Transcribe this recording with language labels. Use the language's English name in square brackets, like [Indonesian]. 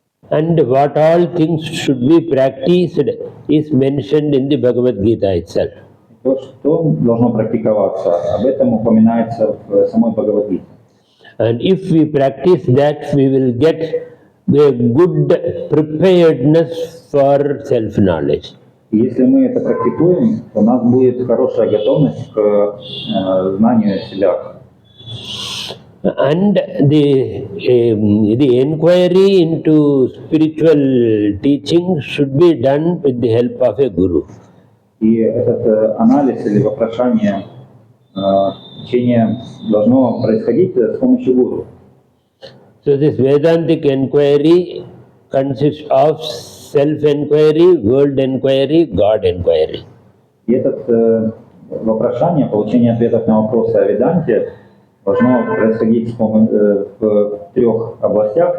[English] And what all things should be practiced is mentioned in the Bhagavad Gita itself. [Russian] То, что должно практиковаться, об этом упоминается в самой Бхагавад-гите. [English] And if we practice that, we will get a good preparedness for self-knowledge. [Russian] И если мы это практикуем, то у нас будет хорошая готовность к знанию себя. [English] And the inquiry into spiritual teaching should be done with the help of a guru. [Russian] И этот анализ или вопрошание учения должно происходить с помощью гуру. [English] So this Vedantic inquiry consists of self-inquiry, world inquiry, God inquiry. [Russian] И это вопрошание, получение ответов на вопросы о веданте должно происходить в трех областях.